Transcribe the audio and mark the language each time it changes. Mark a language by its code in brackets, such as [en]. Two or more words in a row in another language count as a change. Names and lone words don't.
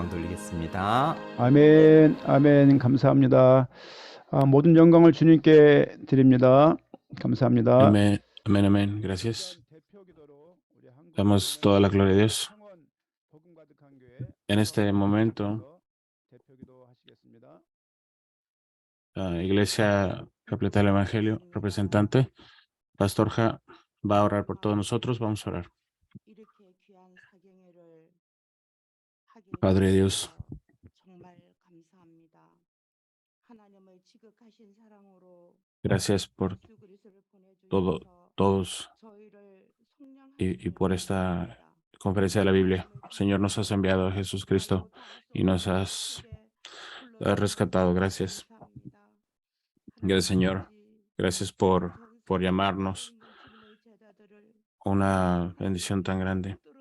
[ko] 기도드리겠습니다. 아멘, 아멘. 감사합니다. 모든 영광을 주님께 드립니다. 감사합니다. [es] Amén, amén, amén. Gracias. Damos toda la gloria a Dios. En este momento, la Iglesia Repleta del Evangelio, representante, Pastor Ja, va a orar por todos nosotros. Vamos a orar. [ko] 이렇게 귀한 사경회를 하게 [es] Padre Dios, [ko] 되어서 정말 감사합니다. 하나님의 지극하신 사랑으로 [es] gracias por [ko] 예수 그리스도를 [es] todo, [ko] 보내주셔서 [es] todos [ko] 저희를 [es] y por esta [ko] 성령하셨습니다. [es] conferencia de la Biblia. Señor, nos has enviado a Jesucristo y nos has rescatado. Gracias. Gracias, Señor. Gracias por llamarnos una bendición tan grande.